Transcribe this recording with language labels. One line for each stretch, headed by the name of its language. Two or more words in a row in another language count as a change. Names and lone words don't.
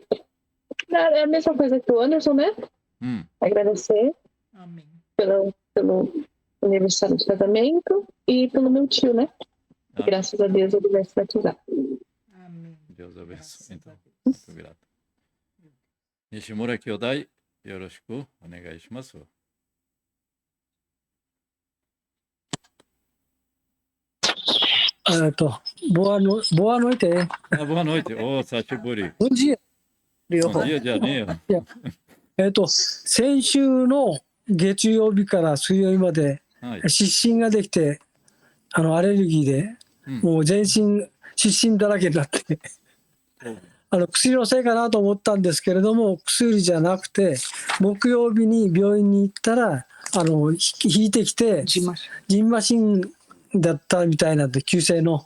Portuguese: É a mesma coisa que o Anderson, né? Agradecer. Amém. Pelo aniversário de casamento e pelo meu tio, né? Graças a Deus ele vai se batizar. Amém. Deus abençoe. Então, muito grato.
Japanese: 西村兄弟、よろしくお願いします.
Portuguese: boa noite. Ah, boa noite. Ô, Sachiburi. Bom dia. Bom dia, Janinho.
Japanese: 先週の月曜日から水曜日まではい。湿疹ができて、アレルギーで、うんもう全身湿疹だらけになって、薬のせいかなと思ったんですけれども、薬じゃなくて、木曜日に病院に行ったら、引いてきて、ジンマシンだったみたいなんで、急性の。